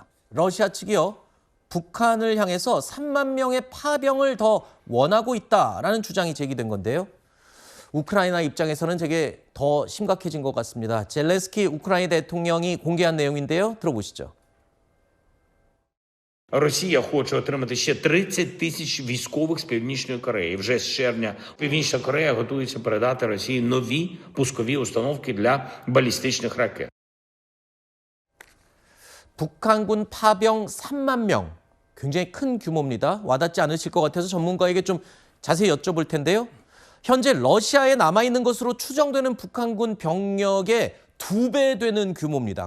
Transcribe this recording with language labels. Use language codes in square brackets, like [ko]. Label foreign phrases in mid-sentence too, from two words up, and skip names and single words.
[ko] 러시아 측이요, 북한을 향해서 3만 명의 파병을 더 원하고 있다라는 주장이 제기된 건데요. 우크라이나 입장에서는 되게 더 심각해진 것 같습니다. 젤렌스키 우크라이나 대통령이 공개한 내용인데요. 들어보시죠. [uk] Росія хоче отримати ще 30 тисяч військових з Північної Кореї. Вже з червня Північна Корея готується передати Росії нові пускові установки для балістичних ракет. [ko] 북한군 파병 3만 명, 굉장히 큰 규모입니다. 와닿지 않으실 것 같아서 전문가에게 좀 자세히 여쭤볼 텐데요. 현재 러시아에 남아있는 것으로 추정되는 북한군 병력의 2배 되는 규모입니다.